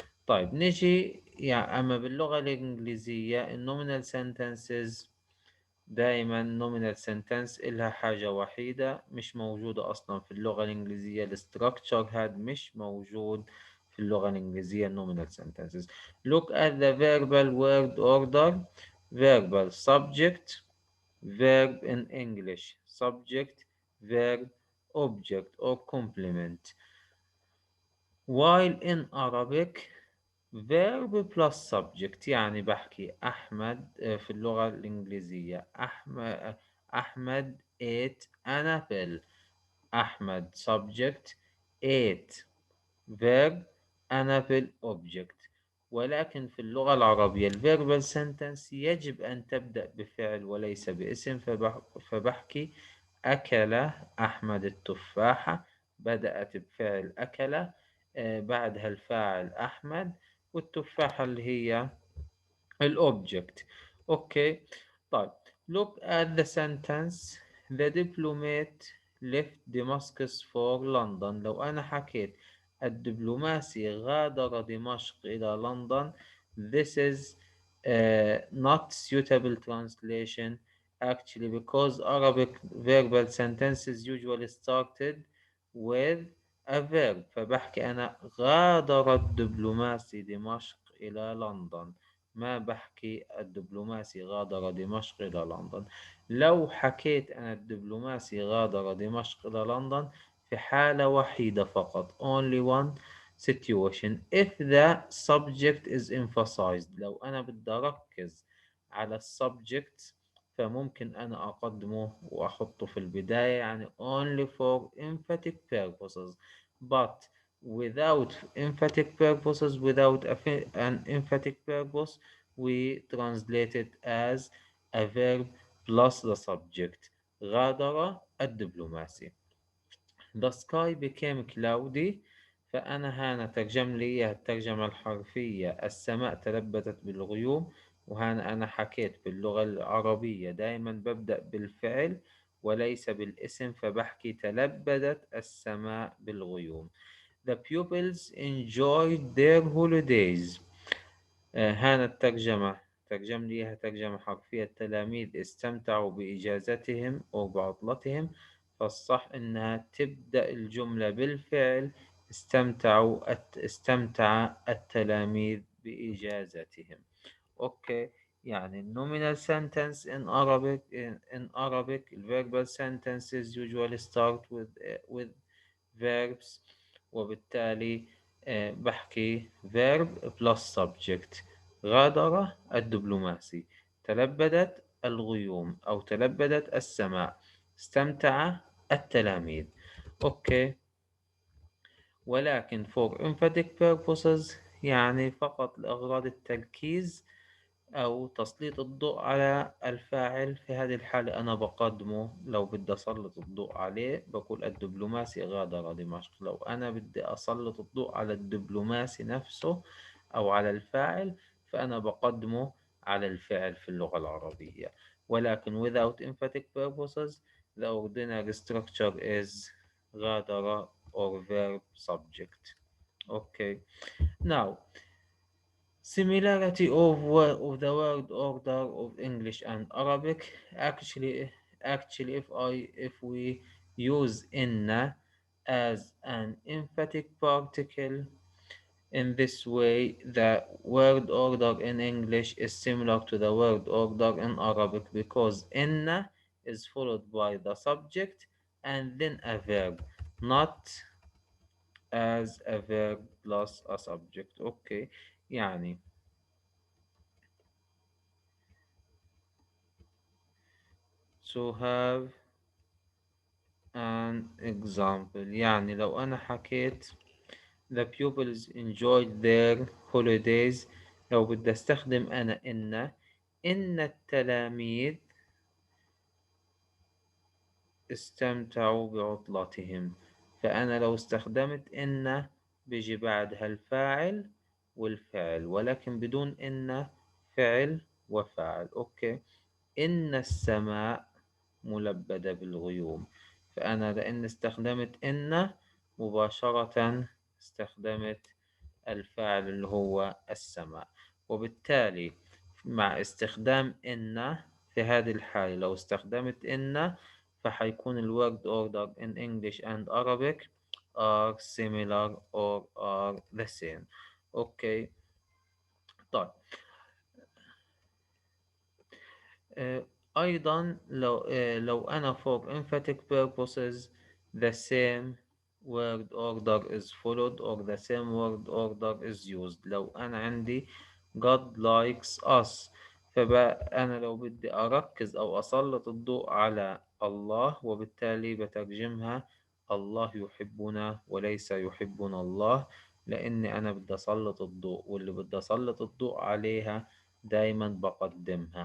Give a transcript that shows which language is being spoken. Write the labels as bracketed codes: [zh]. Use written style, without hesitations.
[ar] طيب نجي يعني أما باللغة الإنجليزية النومينال sentences دائما nominal sentence إلها حاجة وحيدة مش موجودة أصلا في اللغة الإنجليزية. الستراكشر هاد مش موجود في اللغة الإنجليزية nominal sentences. [en] Look at the verbal word order. verbal subject verb in English subject verb object or complement, while in Arabic verb plus subject. [ar] يعني بحكي أحمد في اللغة الإنجليزية أحمد [en] ate an apple. Ahmed subject ate verb an apple object. [ar] ولكن في اللغة العربية الverbal sentence يجب أن تبدأ بفعل وليس باسم. فبحكي أكل أحمد التفاحة، بدأت بفعل أكل، بعدها الفاعل أحمد، والتفاحة اللي هي الأوبجكت. أوكي. طيب [en] look at the sentence. the diplomat left Damascus for London. [ar] لو أنا حكيت الدبلوماسي غادر دمشق إلى لندن, [en] this is not suitable translation actually, because Arabic verbal sentences usually started with a verb. [ar] فبحكي أنا غادر الدبلوماسي دمشق إلى لندن، ما بحكي الدبلوماسي غادر دمشق إلى لندن. لو حكيت أنا الدبلوماسي غادر دمشق إلى لندن في حالة وحيدة فقط, [en] only one situation, if the subject is emphasized. [ar] لو أنا بدي أركز على السبجكت فممكن أنا أقدمه وأحطه في البداية يعني [en] only for emphatic purposes, but without emphatic purposes, without an emphatic purpose, we translate it as a verb plus the subject. [ar] غادر الدبلوماسي. [en] The sky became cloudy. [ar] فأنا هنا ترجم لي إياها الترجمة الحرفية: السماء تلبدت بالغيوم. وهنا أنا حكيت باللغة العربية دائما ببدأ بالفعل وليس بالاسم، فبحكي تلبدت السماء بالغيوم. [en] The pupils enjoyed their holidays. [ar] هنا الترجمة، ترجم ليها ترجمة حرفية: التلاميذ استمتعوا بإجازتهم أو بعطلتهم. فالصح إنها تبدأ الجملة بالفعل استمتع التلاميذ بإجازتهم. [en] Okay. يعني nominal sentence in Arabic verbal sentences usually start with verbs. [ar] وبالتالي بحكي [en] verb plus subject. [ar] غادر الدبلوماسي، تلبدت الغيوم أو تلبدت السماء، استمتع التلاميذ. أوكي. ولكن [en] for emphatic purposes، [ar] يعني فقط لأغراض التركيز أو تسليط الضوء على الفاعل، في هذه الحالة أنا بقدمه. لو بدي أسلط الضوء عليه بقول الدبلوماسي غادر دمشق. لو أنا بدي أسلط الضوء على الدبلوماسي نفسه أو على الفاعل، فأنا بقدمه على الفعل في اللغة العربية. [en] ولكن without emphatic purposes the ordinary structure is غادر or verb subject. Okay. Now, similarity of the word order of English and Arabic. Actually, if we use inna as an emphatic particle in this way, the word order in English is similar to the word order in Arabic, because inna is followed by the subject and then a verb, not as a verb plus a subject. Okay. [ar] يعني [en] to have an example، [ar] يعني لو أنا حكيت [en] the pupils enjoyed their holidays، [ar] لو بدي استخدم أنا إن التلاميذ استمتعوا بعطلتهم. فأنا لو استخدمت بيجي بعدها الفاعل والفعل، ولكن بدون فعل وفاعل. أوكي. إن السماء ملبدة بالغيوم، فأنا لأن استخدمت مباشرة استخدمت الفاعل اللي هو السماء. وبالتالي مع استخدام في هذه الحالة، لو استخدمت فحيكون ال [en] word order in English and Arabic are similar or are the same. [ar] أوكي. طيب. آه، أيضا لو أنا [en] for emphatic purposes the same word order is followed or the same word order is used. [ar] لو أنا عندي [en] God likes us، [ar] فبقى أنا لو بدي أركز أو أسلط الضوء على الله، وبالتالي بترجمها الله يحبنا وليس يحبنا الله، لأني أنا بدي أسلط الضوء، واللي بدي أسلط الضوء عليها دايما بقدمها.